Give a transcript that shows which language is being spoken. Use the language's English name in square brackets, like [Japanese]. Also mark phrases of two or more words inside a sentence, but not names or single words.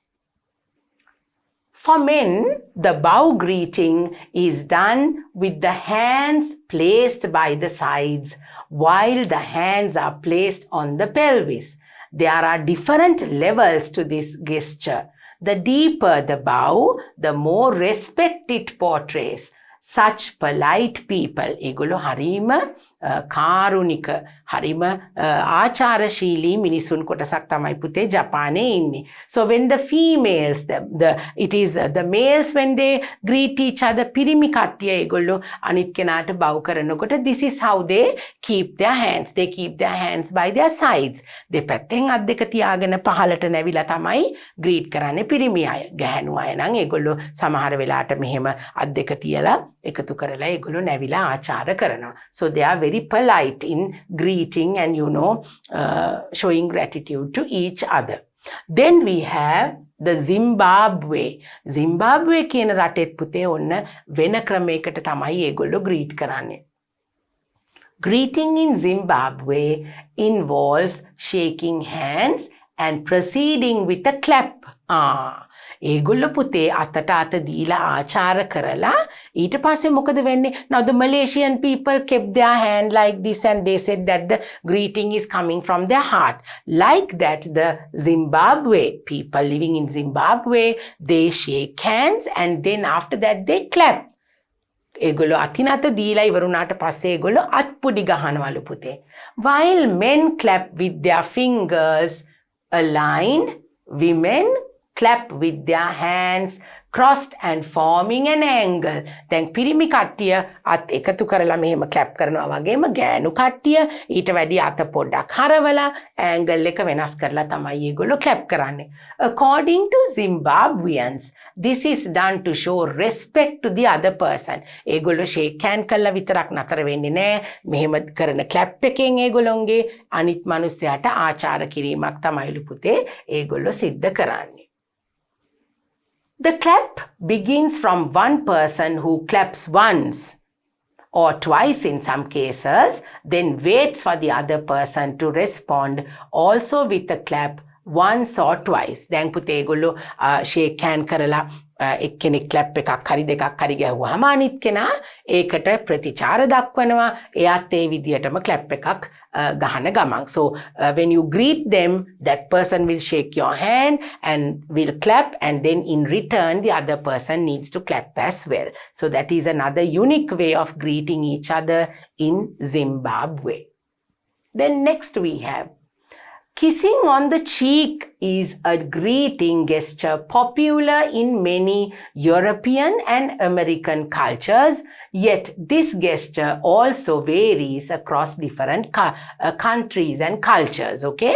[English] For men, the bow greeting is done with the hands placed by the sides while the hands are placed on the pelvis. There are different levels to this gesture. The deeper the bow, the more respect it portrays. Such polite people, [Sinhala] ඒගොල්ලෝ හරීම කාරුණික හරීම ආචාරශීලී මිනිසුන් කොටසක් තමයි පුතේ ජපානයේ ඉන්නේ. [English] So when the females it is the males when they greet each other [Sinhala] පිරිමි කට්ටිය ඒගොල්ලෝ අනිත් කෙනාට bow කරනකොට [English] this is how they keep their hands. They keep their hands by their sides. [Sinhala] දෙපැත්තෙන් අත් දෙක තියාගෙන පහළට නැවිලා තමයි greet කරන්නේ පිරිමි අය. ගැහැණු අය නම් ඒගොල්ලෝ සමහර වෙලාවට මෙහෙම අත් දෙක තියලා එකතු කරලා ඒගොල්ලෝ නැවිලා ආචාර කරනවා. [English] So they are very polite in greeting and showing gratitude to each other. Then we have the Zimbabwe. [Sinhala] Zimbabwe කියන රටෙත් පුතේ ඔන්න වෙන ක්‍රමයකට තමයි ඒගොල්ලෝ greet කරන්නේ. [English] Greeting in Zimbabwe involves shaking hands and proceeding with a clap. [Sinhala] ඒගොල්ලෝ පුතේ අතට අත දීලා ආචාර කරලා ඊට පස්සේ මොකද වෙන්නේ? [English] Now the Malaysian people kept their hand like this and they said that the greeting is coming from their heart. Like that, the Zimbabwe people living in Zimbabwe, they shake hands and then after that they clap. [Sinhala] ඒගොල්ලෝ අතිනත දීලා ඉවරුණාට පස්සේ ඒගොල්ලෝ අත්පුඩි ගහනවලු පුතේ. [English] While men clap with their fingers aligned, women clap with their hands crossed and forming an angle. [Sinhala] දැන් පිරිමි කට්ටිය අත් එකතු කරලා මෙහෙම clap කරනවා වගේම ගෑනු කට්ටිය ඊට වැඩි අත පොඩ්ඩක් හරවලා angle එක වෙනස් කරලා තමයි ඒගොල්ලෝ clap කරන්නේ. [English] According to Zimbabweans, this is done to show respect to the other person. [Sinhala] ඒගොල්ලෝ [English] shake hand [Sinhala] කරලා විතරක් නතර වෙන්නේ නැහැ. මෙහෙම කරන clap එකෙන් ඒගොල්ලොන්ගේ අනිත් මිනිස්සයාට ආචාර කිරීමක් තමයිලු පුතේ ඒගොල්ලෝ සිද්ධ කරන්නේ. [English] The clap begins from one person who claps once or twice in some cases, then waits for the other person to respond also with a clap once or twice. [Sinhala] දැන් පුතේ ඒගොල්ලෝ [English] shake hand [Sinhala] කරලා එක්කෙනෙක් clap එකක් හරි දෙකක් හරි ගැහුවාම අනිත් කෙනා ඒකට ප්‍රතිචාර දක්වනවා. එයාත් ඒ විදියටම clap එකක් ගහන ගමන්. [English] So when you greet them, that person will shake your hand and will clap, and then in return the other person needs to clap as well. So that is another unique way of greeting each other in Zimbabwe. Then next we have kissing on the cheek is a greeting gesture popular in many European and American cultures, yet this gesture also varies across different countries and cultures, okay?